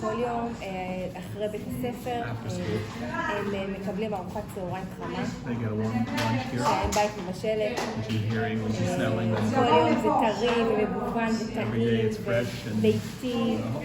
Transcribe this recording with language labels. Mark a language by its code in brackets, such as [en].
[he] כל יום אחרי בית הספר, הם מקבלים ארוחת צהריים חמה. [en] They get a warm lunch here. [he] הם בית מבשלת. [en] Which you're hearing, which you're smelling. [he] כל יום זה טרי ומגוון וטעים וביתי.